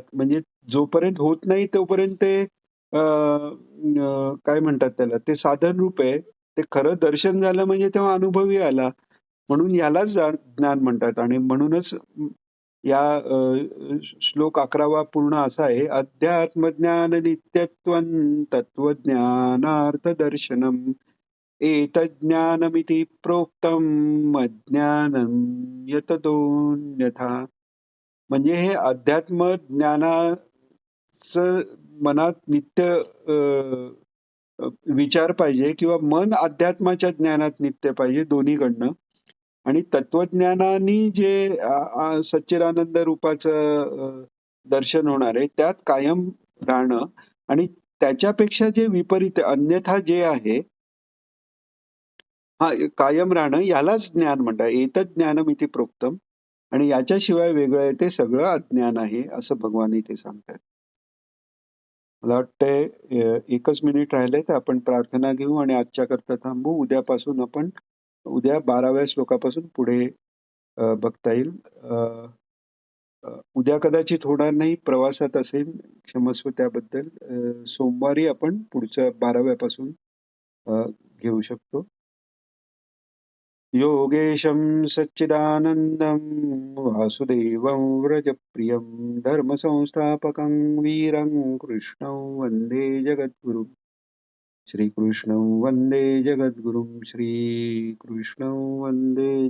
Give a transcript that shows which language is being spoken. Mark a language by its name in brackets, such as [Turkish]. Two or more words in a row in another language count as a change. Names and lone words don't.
[Marathi] म्हणजे जोपर्यंत होत नाही तोपर्यंत ते काय म्हणतात त्याला ते साधन रूप आहे. ते खरं दर्शन झालं म्हणजे तेव्हा अनुभवही आला. म्हणून यालाच ज्ञान म्हणतात आणि म्हणूनच या श्लोक 11वा पूर्ण असा आहे. [Sanskrit] अध्यात्मज्ञान नित्यत्वं तत्वज्ञानार्थ दर्शनम एतज्ज्ञानमिति प्रोक्तम अज्ञानम यतदोन्यथा. [Marathi] म्हणजे हे अध्यात्म ज्ञानाचं मनात नित्य विचार पाहिजे किंवा मन अध्यात्माच्या ज्ञानात नित्य पाहिजे दोन्हीकडनं. आणि तत्वज्ञानानी जे सच्चिदानंद रूपाचं दर्शन होणार आहे त्यात कायम राहणं आणि त्याच्यापेक्षा जे विपरीत अन्यथा जे आहे कायम राहणं यालाच ज्ञान म्हणतात. [Sanskrit] एतत् ज्ञानमिति प्रोक्तम. [Marathi] आणि याच्याशिवाय वेगळं आहे ते सगळं अज्ञान आहे असं भगवान इथे सांगतात. मला वाटतंय एकच मिनिट राहिलंय तर आपण प्रार्थना घेऊ आणि आजच्या करता थांबू. उद्यापासून आपण उद्या 12व्या श्लोकापासून पुढे बघता येईल. उद्या कदाचित होणार नाही, प्रवासात असेल, क्षमस्व त्याबद्दल. सोमवारी आपण पुढच्या 12व्यापासून घेऊ शकतो. [Sanskrit] योगेशं सच्चिदानन्दं वासुदेवं व्रजप्रियं धर्मसंस्थापकं वीरं कृष्णं वन्दे जगद्गुरुं. श्रीकृष्णं वन्दे जगद्गुरुं. श्रीकृष्णं वन्दे जगद्गुरुं.